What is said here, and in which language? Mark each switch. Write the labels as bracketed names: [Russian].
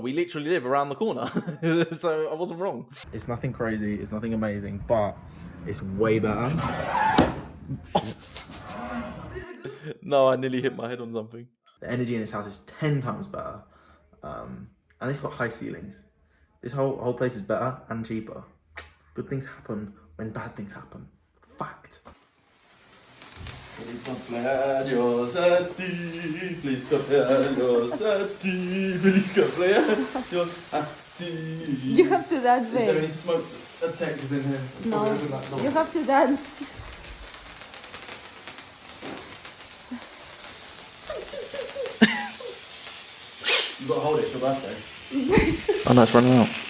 [English] We literally live around the corner. So I wasn't wrong. It's nothing crazy, it's nothing amazing, but it's way better. No, I nearly hit my head on something. The energy in this house is 10 times better. And it's got high ceilings. This whole place is better and cheaper. Good things happen when bad things happen. Fact. [Spanish] Feliz cumpleaños a ti, feliz cumpleaños a ti, feliz cumpleaños a ti. [English] You have to dance, Is there babe. any smoke detectors in here? No, you have to dance. You've got to hold it, it's your birthday. Oh no, it's running out.